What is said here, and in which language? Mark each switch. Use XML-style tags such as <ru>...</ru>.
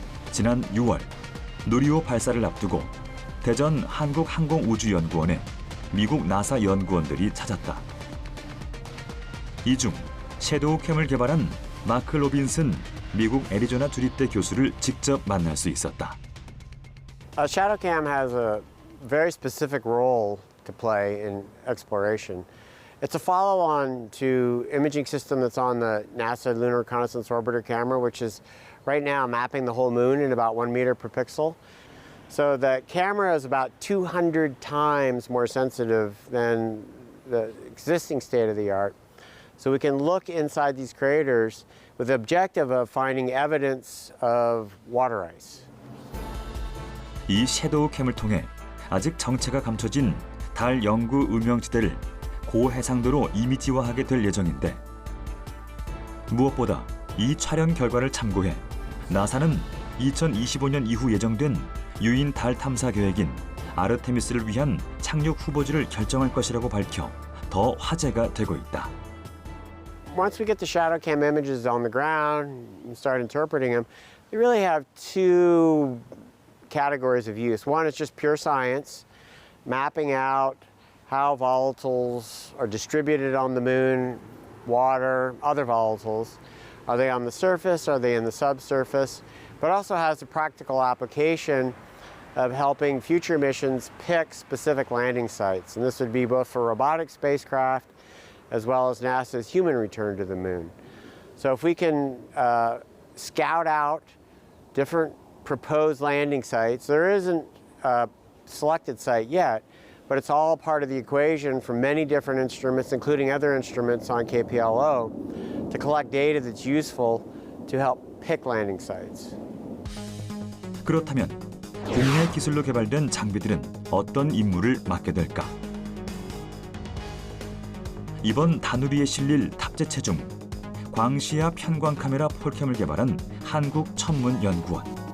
<ko>지난 6월 누리호 발사를 앞두고 대전 한국항공우주연구원에 미국 나사 연구원들이 찾았다. 이 중 섀도우 캠을 개발한 마크 로빈슨 미국 애리조나 주립대 교수를 직접 만날 수 있었다.</ko> <en>ShadowCam has a very specific role to play in exploration. It's a follow-on to imaging system that's on the NASA Lunar Reconnaissance Orbiter camera, which is right now mapping the whole moon in about 1 meter per pixel. So the camera is about 200 times more sensitive than the existing state-of-the-art. So we can look inside these craters with the objective of finding evidence of water ice.</en> <ko>이 섀도우 캠을 통해 아직 정체가 감춰진 달 영구 음영지대를 고해상도로 이미지화하게 될 예정인데, 무엇보다 이 촬영 결과를 참고해 나사는 2025년 이후 예정된 유인 달 탐사 계획인 아르테미스를 위한 착륙 후보지를 결정할 것이라고 밝혀 더 화제가 되고 있다.</ko> <en>Once we get the ShadowCam images on the ground and start interpreting them, they really have two categories of use. One is just pure science, mapping out how volatiles are distributed on the moon, water, other volatiles. Are they on the surface? Are they in the subsurface? But also has a practical application of helping future missions pick specific landing sites. And this would be both for robotic spacecraft as well as NASA's human return to the moon. So if we can scout out different proposed landing sites, there isn't a selected site yet, but it's all part of the equation from many different instruments, including other instruments on KPLO, to collect data that's useful to help pick landing sites.</en> <ko>그렇다면 국내 기술로 개발된 장비들은 어떤 임무를 맡게 될까? 이번 다누리에 실릴 탑재체 중 광시야 편광 카메라 폴캠을 개발한 한국천문연구원.</ko>